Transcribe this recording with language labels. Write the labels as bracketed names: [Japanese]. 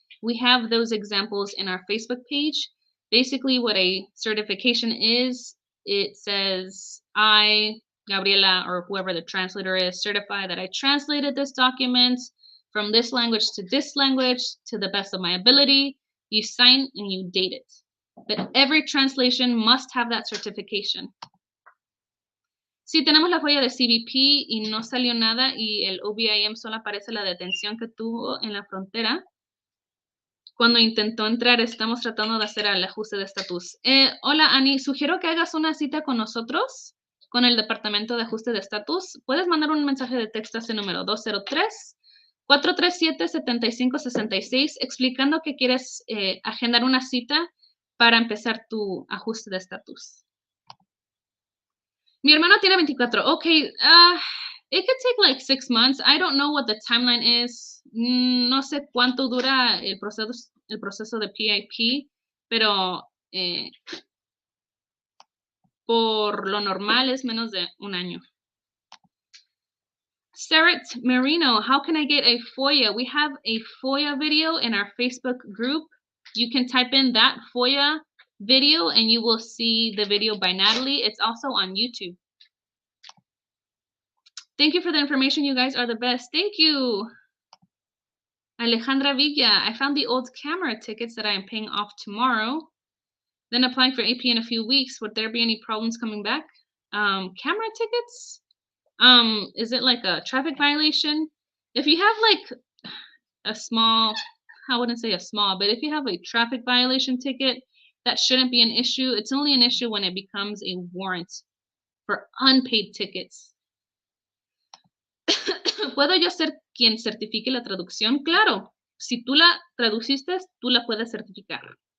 [English] We have those examples in our Facebook page. Basically, what a certification is, it says, I, Gabriela, or whoever the translator is, certify that I translated this document from this language to this language to the best of my ability. You sign and you date it. But every translation must have that certification. [Spanish] Sí, tenemos la FOIA de CBP y no salió nada y el OBIM solo aparece la detención que tuvo en la frontera. Cuando intentó entrar, estamos tratando de hacer el ajuste de estatus. Hola, Ani, sugiero que hagas una cita con nosotros, con el Departamento de Ajuste de Estatus. Puedes mandar un mensaje de texto a ese número 203-437-7566 explicando que quieres agendar una cita para empezar tu ajuste de estatus. Mi hermano tiene 24. [English] Okay, it could take like 6 months. I don't know what the timeline is. [Spanish] No sé cuánto dura el proceso de PIP, pero por lo normal es menos de un año. [English] Sarah Marino, how can I get a FOIA? We have a FOIA video in our Facebook group. You can type in that FOIA video and you will see the video by Natalie. It's also on YouTube. Thank you for the information. You guys are the best. Thank you. Alejandra Villa, I found the old camera tickets that I am paying off tomorrow. Then applying for AP in a few weeks. Would there be any problems coming back? Camera tickets? Is it like a traffic violation? If you have like a small, I wouldn't say a small, but if you have a traffic violation ticket, that shouldn't be an issue. It's only an issue when it becomes a warrant for unpaid tickets. [Spanish] ¿Puedo yo ser quien certifique la traducción? Claro, si tú la traduciste, tú la puedes certificar.